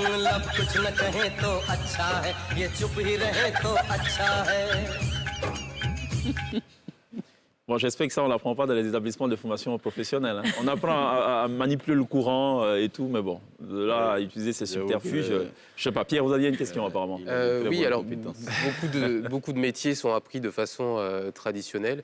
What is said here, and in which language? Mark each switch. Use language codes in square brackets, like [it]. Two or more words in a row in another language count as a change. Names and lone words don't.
[hi] अब कुछ न कहें तो अच्छा है, ये चुप ही रहे तो अच्छा है. [fr] Bon, j'espère que ça, on ne l'apprend pas dans les établissements de formation professionnelle. Hein. On apprend à manipuler le courant et tout, mais bon, de là à utiliser ces subterfuges, je ne sais pas. Pierre, vous aviez une question apparemment. Oui, alors beaucoup de métiers sont appris de façon traditionnelle.